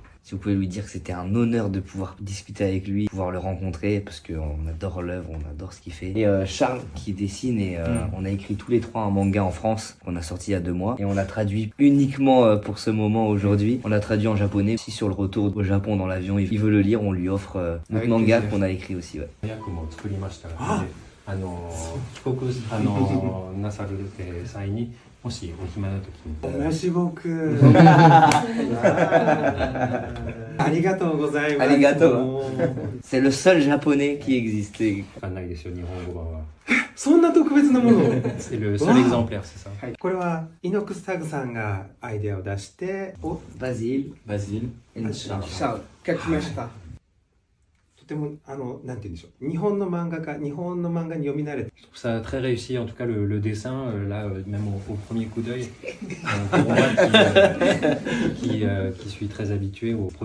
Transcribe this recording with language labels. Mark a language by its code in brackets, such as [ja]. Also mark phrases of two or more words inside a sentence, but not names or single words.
[fr] Si vous pouvez lui dire que c'était un honneur de pouvoir discuter avec lui, pouvoir le rencontrer, parce qu'on adore l'œuvre, on adore ce qu'il fait. Et Charles qui dessine, et on a écrit tous les trois un manga en France qu'on a sorti il y a 2 mois. Et on a traduit uniquement pour ce moment aujourd'hui. On l'a traduit en japonais. Si sur le retour au Japon dans l'avion, il veut le lire, on lui offre notre Avec manga plaisir. qu'on a écrit aussi. Ouais. [ja] 早くも作りましたが、帰国なさる際にもしお暇な時に。 [fr] merci beaucoup. [ja] ありがとうございます。ありがとう。もう [fr] C'est le seul japonais qui existe. [ja] わかんないですよ、日本語版は。そんな特別なものを。 [fr] C'est le seul exemplaire, c'est ça. [ja] これはイノックスタグさんがアイデアを出して [fr] Basile, Basile. et Charles. Charles, [ja] 書きました。とてもなんて言うんでしょう、日本の漫画家、日本の漫画に読み慣れて [fr] Je trouve ça très réussi, en tout cas le dessin, là, même au premier coup d'œil, pour moi qui suis très habitué au